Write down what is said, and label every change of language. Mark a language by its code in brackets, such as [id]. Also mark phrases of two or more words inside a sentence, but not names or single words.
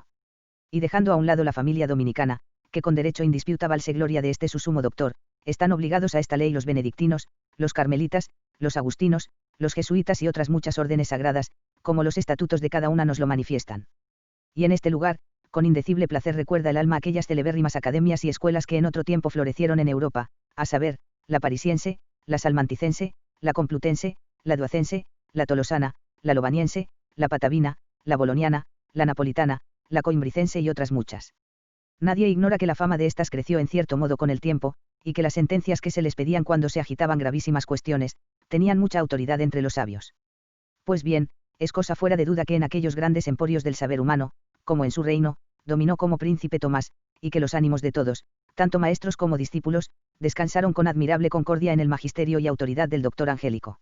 [es] Y dejando a un lado la familia dominicana, que con derecho indisputa valse gloria de este su sumo doctor, están obligados a esta ley los benedictinos, los carmelitas, los agustinos, los jesuitas y otras muchas órdenes sagradas, como los estatutos de cada una nos lo manifiestan. Y en este lugar, con indecible placer recuerda el alma aquellas celebérrimas academias y escuelas que en otro tiempo florecieron en Europa, a saber, la parisiense, la salmanticense, la complutense, la duacense, la tolosana, la lobaniense, la patavina, la boloniana, la napolitana, la coimbricense y otras muchas. Nadie ignora que la fama de estas creció en cierto modo con el tiempo, y que las sentencias que se les pedían cuando se agitaban gravísimas cuestiones, tenían mucha autoridad entre los sabios. Pues bien, es cosa fuera de duda que en aquellos grandes emporios del saber humano, como en su reino, dominó como príncipe Tomás, y que los ánimos de todos, tanto maestros como discípulos, descansaron con admirable concordia en el magisterio y autoridad del doctor Angélico.